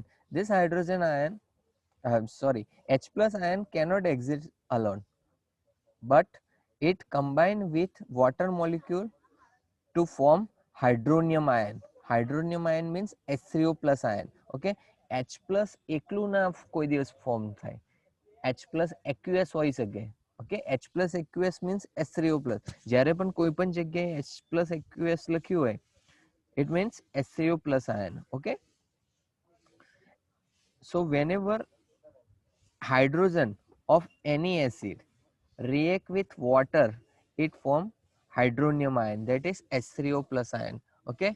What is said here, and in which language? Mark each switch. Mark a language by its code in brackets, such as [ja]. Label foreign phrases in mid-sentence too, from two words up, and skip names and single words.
[en] This hydrogen ion, H plus ion cannot exist alone, but it combine with water molecule to form hydronium ion. Hydronium ion means H3O plus ion, okay. H plus [gu] એકલું ના કોઈ દિવસ ફોર્મ થાય, [en] H plus aqueous [gu] હોઈ શકે, [en] okay. H plus aqueous means H3O plus. [gu] જ્યારે પણ કોઈ પણ જગ્યાએ [en] H plus aqueous [gu] લખ્યું હોય, [en] it means H3O plus ion, okay. So whenever hydrogen of any acid react with water, it form hydronium ion, that is H3O plus ion, okay.